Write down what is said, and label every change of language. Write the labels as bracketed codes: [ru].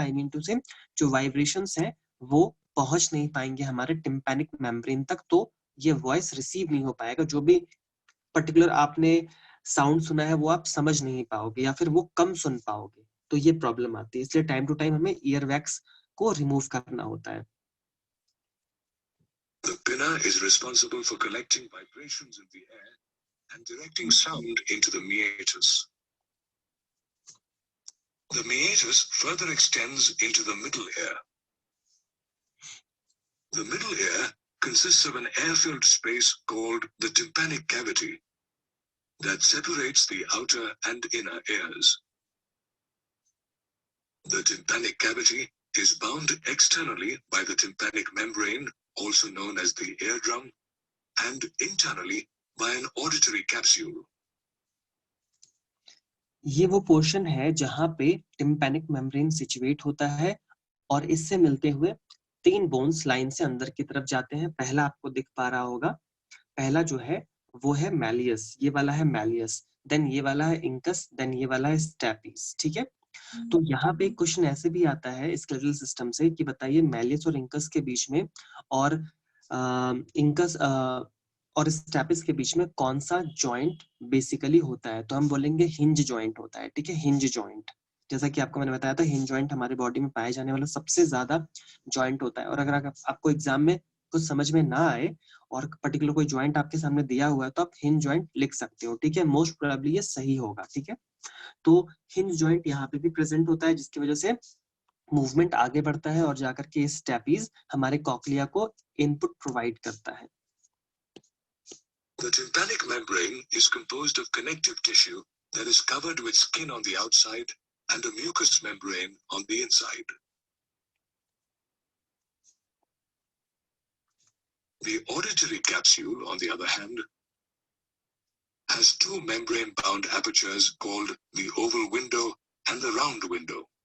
[en] I mean to say [hi] जो vibrations है वो पहुंच नहीं पाएंगे हमारे टिम्पैनिक मेम्ब्रेन तक, तो ये वॉइस रिसीव नहीं हो पाएगा। जो भी पर्टिकुलर आपने साउंड सुना है वो आप समझ नहीं पाओगे या फिर वो कम सुन पाओगे, तो ये प्रॉब्लम आती है। इसलिए टाइम टू टाइम हमें ईयर वैक्स को रिमूव करना होता है। [en] The pinna is responsible for collecting vibrations in the air and directing sound into the meatus. The meatus further extends into the middle ear. The middle ear consists of an air-filled space called the tympanic cavity that separates the outer and inner ears. The tympanic cavity is bound externally by the tympanic membrane, also known as the eardrum, and internally by an auditory capsule. [hi] ये वो portion है जहां पे tympanic membrane situate होता है और इससे मिलते हुए तीन बोन्स लाइन से अंदर की तरफ जाते हैं। पहला आपको दिख पा रहा होगा, पहला जो है वो है मैलियस, ये वाला है मैलियस, देन ये वाला है इंकस, देन ये वाला है स्टेपिस, ठीक है। तो यहाँ पे क्वेश्चन ऐसे भी आता है स्केलेटल सिस्टम से कि बताइए मैलियस और इंकस के बीच में और इंकस और स्टेपिस के बीच में कौन सा जॉइंट बेसिकली होता है, तो हम बोलेंगे हिंज जॉइंट होता है, ठीक है, हिंज जॉइंट। जैसा कि आपको मैंने बताया था हिंज जॉइंट हमारे बॉडी में पाए जाने वाला सबसे ज्यादा जॉइंट होता है। और अगर आपको एग्जाम में कुछ समझ में ना आए और पर्टिकुलर कोई जॉइंट आपके सामने दिया हुआ है तो आप हिंज जॉइंट लिख सकते हो, ठीक है, मोस्ट प्रोबेबली ये सही होगा, ठीक है। तो हिंज जॉइंट यहाँ पे भी प्रेजेंट होता है जिसकी वजह से मूवमेंट आगे बढ़ता है और जाकर के इस स्टेपीज हमारे कॉक्लिया को इनपुट प्रोवाइड करता है। [en] The tympanic membrane is composed of connective tissue that is covered with skin on the outside and a mucous membrane on the inside. The auditory capsule, on the other hand, has two membrane-bound apertures called the oval window and the round window.